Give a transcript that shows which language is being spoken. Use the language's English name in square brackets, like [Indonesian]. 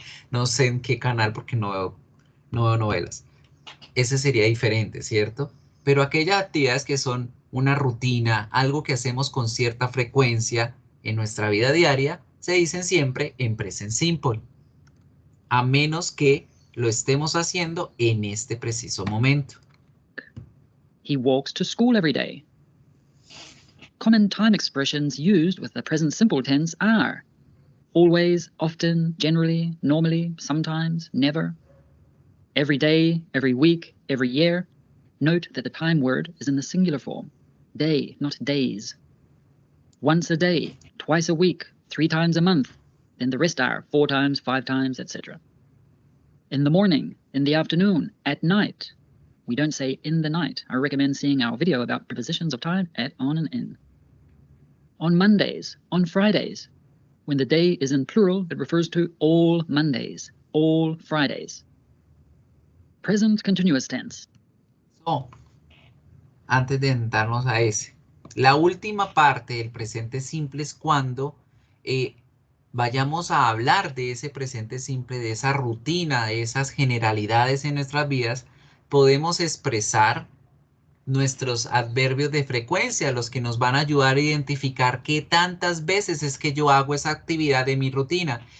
[Spanish] No sé en qué canal porque no veo novelas. Ese sería diferente, ¿cierto? Pero aquellas actividades que son una rutina, algo que hacemos con cierta frecuencia en nuestra vida diaria, se dicen siempre en present simple, a menos que lo estemos haciendo en este preciso momento. [English] He walks to school every day. Common time expressions used with the present simple tense are always, often, generally, normally, sometimes, never. Every day, every week, every year. Note that the time word is in the singular form. Day, not days. Once a day, twice a week, 3 times a month. Then the rest are 4 times, 5 times, etc. In the morning, in the afternoon, at night. We don't say in the night. I recommend seeing our video about prepositions of time at, on, and in. On Mondays, on Fridays. When the day is in plural, it refers to all Mondays, all Fridays. Present continuous tense. [Spanish] So, antes de entrarnos a ese, la última parte del presente simple es cuando vayamos a hablar de ese presente simple, de esa rutina, de esas generalidades en nuestras vidas, podemos expresar nuestros adverbios de frecuencia, los que nos van a ayudar a identificar qué tantas veces es que yo hago esa actividad de mi rutina.